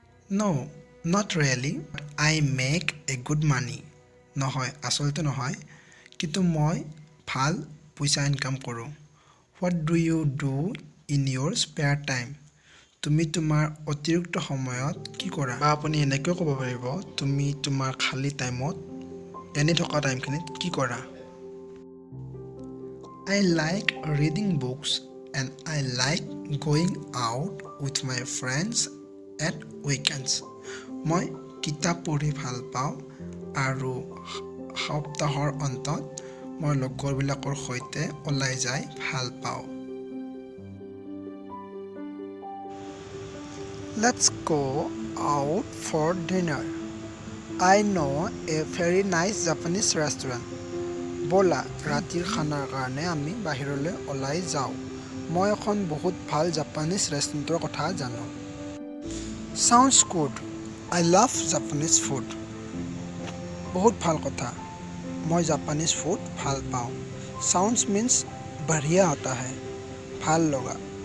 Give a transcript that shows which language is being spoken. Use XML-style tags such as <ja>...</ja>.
<en>No, not really. I make a good money.</en> <as>নহয়, আচলতে নহয়, কিন্তু মই ভাল পইচা ইনকাম কৰোঁ।</as> <en>What do you do in your spare time?</en> <as>তুমি তোমাৰ অতিৰিক্ত সময়ত কি কৰা? বা আপুনি এনেকৈ ক'ব পাৰিব, তুমি তোমাৰ খালী টাইমত এনে থকা টাইমখিনিত কি কৰা?</as> <en>I like reading books and I like going out with my friends at weekends.</en> <as>মই কিতাপ পঢ়ি ভাল পাওঁ আৰু সপ্তাহৰ অন্তত মই লগৰবিলাকৰ সৈতে ওলাই যাই ভাল পাওঁ।</as> <en>Let's go out for dinner. I know a very nice Japanese restaurant.</en> <as>ব'লা, ৰাতিৰ খানাৰ কাৰণে আমি বাহিৰলৈ ওলাই যাওঁ। মই এখন বহুত ভাল জাপানীজ ৰেষ্টুৰেণ্টৰ কথা জানো।</as> <en>Sounds good. I love Japanese food.</en> <as>বহুত ভাল কথা। মই জাপানীজ ফুড ভাল পাওঁ।</as> <en>Sounds means</en> <hi>बढ़िया होता है,</hi> <as>ভাল লগা।</as>